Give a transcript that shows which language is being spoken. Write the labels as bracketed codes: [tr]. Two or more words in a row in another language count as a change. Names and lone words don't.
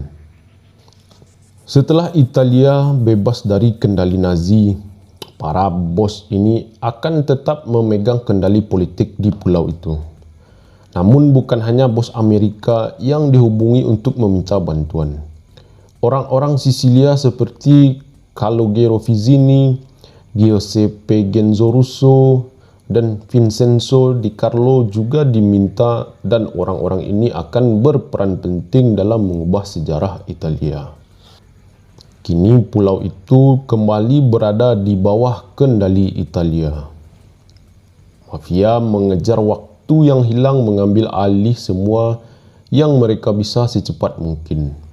[id] Setelah Italia bebas dari kendali Nazi, para bos ini akan tetap memegang kendali politik di pulau itu. Namun bukan hanya bos Amerika yang dihubungi untuk meminta bantuan. Orang-orang Sisilia seperti Calogero Vizzini, Giuseppe Genzo Russo, dan Vincenzo Di Carlo juga diminta, dan orang-orang ini akan berperan penting dalam mengubah sejarah Italia. Kini pulau itu kembali berada di bawah kendali Italia. Mafia mengejar waktu yang hilang mengambil alih semua yang mereka bisa secepat mungkin.